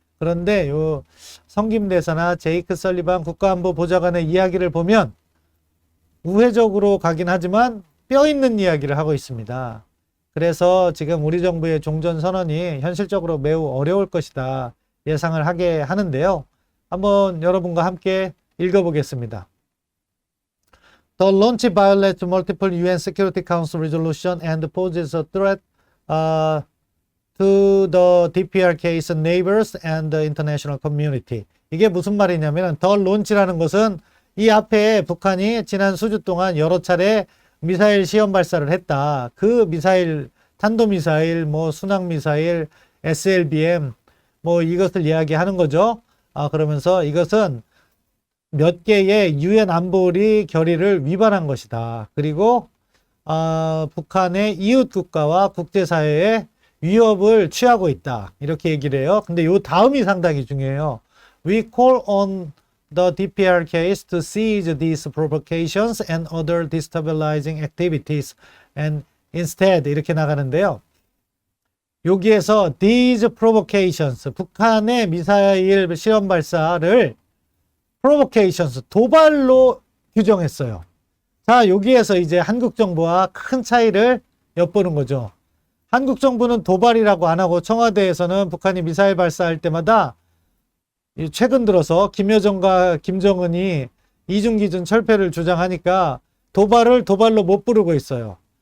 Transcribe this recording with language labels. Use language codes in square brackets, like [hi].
[ko] 그런데 요 성김 대사나 제이크 설리반 국가안보보좌관의 이야기를 보면 우회적으로 가긴 하지만 뼈 있는 이야기를 하고 있습니다. 그래서 지금 우리 정부의 종전선언이 현실적으로 매우 어려울 것이다 예상을 하게 하는데요. 한번 여러분과 함께 읽어보겠습니다. [en] The launch violates multiple UN Security Council resolution and poses a threat to the DPRK's neighbors and the international community. [ko] 이게 무슨 말이냐면 [en] the launch [ko] 라는 것은 이 앞에 북한이 지난 수주 동안 여러 차례 미사일 시험 발사를 했다. 그 미사일, 탄도미사일, 뭐 순항미사일, SLBM, 뭐 이것을 이야기하는 거죠. 그러면서 이것은 몇 개의 유엔 안보리 결의를 위반한 것이다. 그리고 북한의 이웃 국가와 국제사회에 위협을 취하고 있다. 이렇게 얘기를 해요. 근데 요 다음이 상당히 중요해요. [en] We call on the DPRKs to cease these provocations and other destabilizing activities and instead [ko] 이렇게 나가는데요. 여기에서 [en] these provocations, [ko] 북한의 미사일 시험 발사를 provocations, 도발로 규정했어요. 자, 여기에서 이제 한국 정부와 큰 차이를 엿보는 거죠. 한국 정부는 도발이라고 안 하고 청와대에서는 북한이 미사일 발사할 때마다 최근 들어서 김여정과 김정은이 이중기준 철폐를 주장하니까 도발을 도발로 못 부르고 있어요.